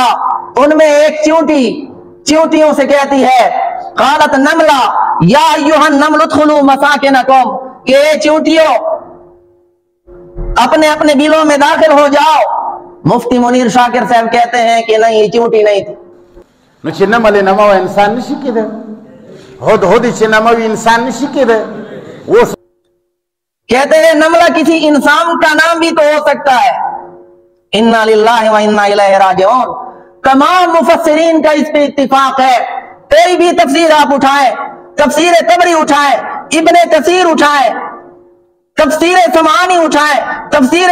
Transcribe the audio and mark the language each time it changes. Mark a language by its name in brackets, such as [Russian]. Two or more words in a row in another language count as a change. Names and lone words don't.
[Urdu] ان میں ایک چیونٹی چیونٹیوں سے کہتی ہے، [Arabic] قالت نملہ یا ایھا النمل ادخلوا مساکنکم، [Urdu] کہ اے چیونٹیوں اپنے اپنے بلوں میں داخل ہو جاؤ۔ مفتی منیر شاکر صاحب کہتے ہیں کہ نہیں، یہ چیونٹی نہیں تھی۔ [Pashto] نو چې نمل نمو انسان نشي کېده، هدهد چې نمو انسان نشي کېده۔ [Urdu] وہ کہتے ہیں نملہ کسی انسان کا نام بھی تو ہو سکتا ہے۔ [Arabic] انا للہ و انا الیہ راجعون۔ [Urdu] تمام مفسرین کا اس پہ اتفاق ہے۔ کوئی بھی تفسیر آپ اٹھائیں، تفسیر طبری اٹھائیں، ابن کثیر اٹھائیں، تفسیر سمعانی اٹھائیں، تفسیر